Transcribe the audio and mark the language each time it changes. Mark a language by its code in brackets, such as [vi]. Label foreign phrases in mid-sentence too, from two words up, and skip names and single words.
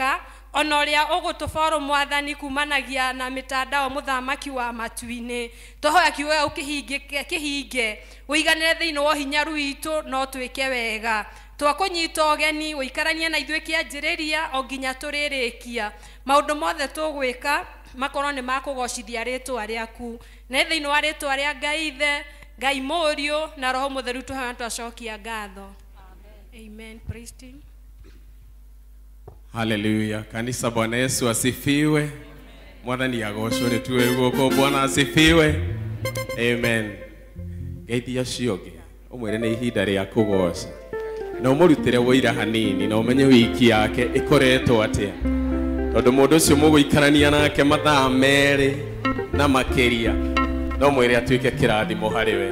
[ki] agiuka ona uria ugutuborwo mwathani kumanagia na mitandao muthamaki wa matuini tohoya kiuga ukihinge uiganire thiini wa hinyaru witu no twike wega twakunyita ogeni uikaranie na ithuĩ kĩanjĩrĩria o nginya tũrĩrĩkia maũndũ mothe tũgwĩka makorwo nĩ makũgocithia rĩtwa rĩaku na thĩinĩ wa rĩtwa rĩa Ngai Ithe Ngai Mũriũ na Roho Mũtheru tũhana twacokia ngatho. [en] Amen. Praise team. Hallelujah. [sw] Kanisa, Bwana Yesu asifiwe. [ki] Mwathani agocwo nĩ tuwe guoko. [sw] Bwana asifiwe. Amen. [ki] Geithia cioge umwere nĩ ihinda rĩa kũgoca na ũmũrutĩre wĩira hanini na ũmenye wiki yake ĩkoretwo atĩa tondũ mũndũ ũcio mũgũikarania nake mathaa merĩ na makĩria no mwĩre atuĩke kĩrathimo harĩ we.